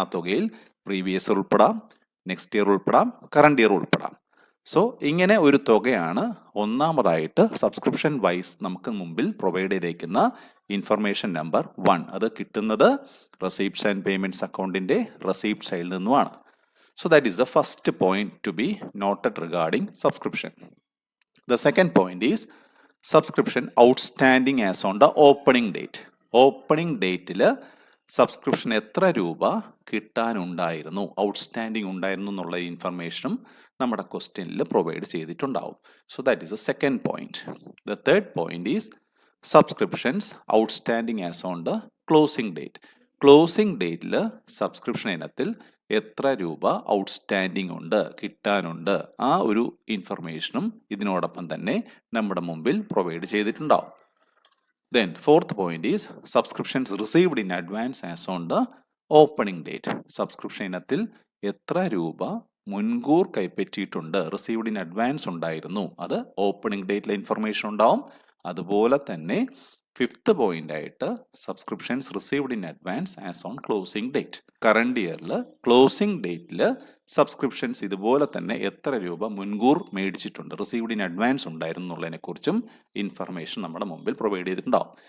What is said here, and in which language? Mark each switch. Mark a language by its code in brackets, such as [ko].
[ml] ആ തുകയിൽ previous year ഉൾപ്പെടാം, നെക്സ്റ്റ് ഇയർ ഉൾപ്പെടാം, കറണ്ട് ഇയർ ഉൾപ്പെടാം. സോ ഇങ്ങനെ ഒരു തുകയാണ് ഒന്നാമതായിട്ട് സബ്സ്ക്രിപ്ഷൻ വൈസ് നമുക്ക് മുമ്പിൽ പ്രൊവൈഡ് ചെയ്തേക്കുന്ന ഇൻഫർമേഷൻ നമ്പർ 1. അത് കിട്ടുന്നത് റെസീപ്റ്റ്സ് ആൻഡ് പേയ്മെന്റ്സ് അക്കൗണ്ടിന്റെ റെസീപ്റ്റ് സൈഡിൽ നിന്നുമാണ്. [en] So that is the first point to be noted regarding subscription. The second point is subscription outstanding as on the opening date. [ml] Opening dateൽ subscription എത്ര രൂപ കിട്ടാനുണ്ടായിരുന്നു, outstanding ഉണ്ടായിരുന്നു എന്നുള്ള ഇൻഫർമേഷനും നമ്മുടെ ക്വസ്റ്റ്യനിൽ പ്രൊവൈഡ് ചെയ്തിട്ടുണ്ടാവും. [en] So that is a second point. The third point is subscriptions outstanding as on the closing date. [ml] Closing ഡേറ്റിൽ subscription ഇനത്തിൽ എത്ര രൂപ ഔട്ട്സ്റ്റാൻഡിങ് ഉണ്ട്, കിട്ടാനുണ്ട്, ആ ഒരു ഇൻഫർമേഷനും ഇതിനോടൊപ്പം തന്നെ നമ്മുടെ മുമ്പിൽ പ്രൊവൈഡ് ചെയ്തിട്ടുണ്ടാവും. [en] Then fourth point is subscriptions received in advance as on the opening date. [ml] Subscription ഇനത്തിൽ എത്ര രൂപ മുൻകൂർ കൈപ്പറ്റിയിട്ടുണ്ട്, റിസീവ്ഡ് ഇൻ അഡ്വാൻസ് ഉണ്ടായിരുന്നു, അത് ഓപ്പണിംഗ് ഡേറ്റിലെ ഇൻഫർമേഷൻ ഉണ്ടാവും. അതുപോലെ തന്നെ ഫിഫ്ത്ത് പോയിന്റ് ആയിട്ട് [en] Subscriptions received in advance as on closing date. [ml] Current ഇയറിൽ ക്ലോസിംഗ് ഡേറ്റിൽ സബ്സ്ക്രിപ്ഷൻസ് ഇതുപോലെ തന്നെ എത്ര രൂപ മുൻകൂർ മേടിച്ചിട്ടുണ്ട്, റിസീവ്ഡ് ഇൻ അഡ്വാൻസ് ഉണ്ടായിരുന്നു എന്നുള്ളതിനെ കുറിച്ചും ഇൻഫർമേഷൻ നമ്മുടെ മുമ്പിൽ പ്രൊവൈഡ് ചെയ്തിട്ടുണ്ടാവും.